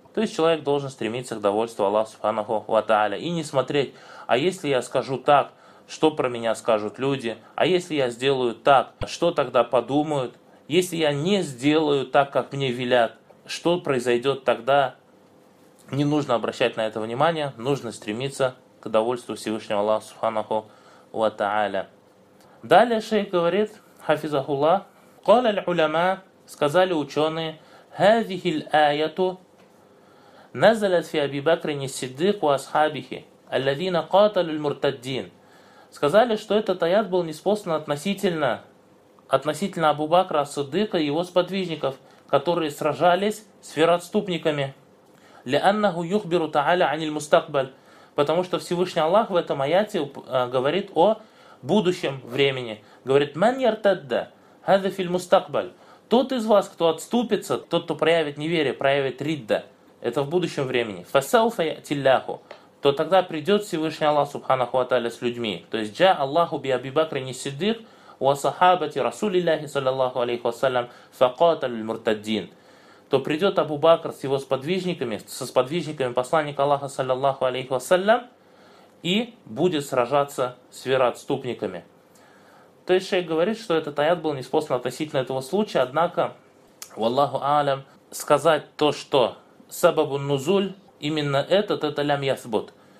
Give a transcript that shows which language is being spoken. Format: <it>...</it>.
<ru>То есть человек должен стремиться к довольству Аллаха субханаху ва тааля и не смотреть: а если я скажу так, что про меня скажут люди? А если я сделаю так, что тогда подумают? Если я не сделаю так, как мне велят, что произойдет тогда? Не нужно обращать на это внимание, нужно стремиться к довольству Всевышнего Аллаха субханаху ва тааля. Далее шейх говорит,</ru> <ar>хафизахулла, قَالَ الْعُلَمَا,</ar> <ru>сказали ученые,</ru> <ar>هَذِهِ الْآيَةُ نَزَلَتْ فِي أَبِي بَكْرٍ السِّدِّقُ وَأَصْحَابِهِ الَّذِينَ قَاتَلُوا الْمُرْتَدِّينَ.</ar> <ru>Сказали, что этот аят был ниспослан относительно Абу Бакра ас-Сиддика и его сподвижников, которые сражались с вероотступниками.</ru> <ar>لِأَنَّهُ يُخْبِرُ تَعَالَ عَنِ الْمُسْتَقْبَلِ.</ar> <ru>Потому что Всевышний Аллах в этом аяте говорит о будущем времени. Говорит:</ru> <ar>مَنْ يَرْتَدَّ هَذَا فِي الْمُسْتَقْبَلِ.</ar> <ru>Тот из вас, кто отступится, тот, кто проявит неверие, проявит ридда, это в будущем времени.</ru> <ar>فَسَوْفَ يَأْتِ اللَّهُ,</ar> <ru>то тогда придет Всевышний Аллах субханаху ва тааля с людьми. То есть</ru> <ar>джа Аллаху би Аби Бакр ас-Сиддик وصحابة رسول الله صلى الله عليه وسلم فقاتل المرتدين.</ar> <ru>То придет Абу Бакр с его сподвижниками, со сподвижниками посланника Аллаха, саллиллаху алейхи вассалям, и будет сражаться с вероотступниками. То есть шейх говорит, что этот аят был ниспослан относительно этого случая, однако, валлаху аалям, сказать то, что</ru> <ar>сабабу нузуль,</ar> <ru>именно этот, это</ru> <ar>лям ясбут.</ar>